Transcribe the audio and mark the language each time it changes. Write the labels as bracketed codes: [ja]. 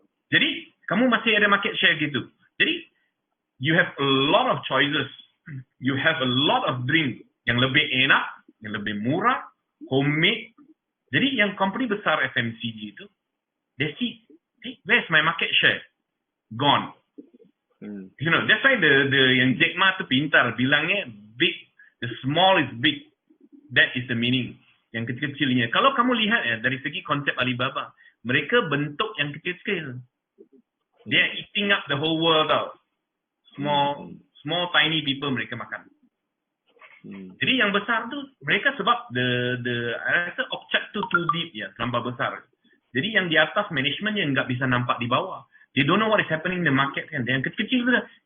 [ms] Jadi, kamu masih ada market share gitu. [en] Jadi, you have a lot of choices. You have a lot of drink [ms] yang lebih enak, yang lebih murah, [en] homemade. [ms] Jadi, yang company besar FMCG itu, [en] they see, hey, where's my market share? Gone. You know, that's why the [ms] yang Jack Ma tu pintar, bilangnya [en] big, the small is big. That is the meaning. [ms] Yang kecil-kecilnya. Kalau kamu lihat ya, dari segi konsep Alibaba, mereka bentuk yang kecil-kecil. [en] They are eating up the whole world tau. Small tiny people [ms] mereka makan. Jadi yang besar tu, mereka sebab I rasa object tu [en] too deep [ms] ya, terlampau besar. Jadi yang di atas management yang nggak bisa nampak di bawah. [en] They don't know what is happening in the market kan. [ms] Yang kecil-kecil tu dah.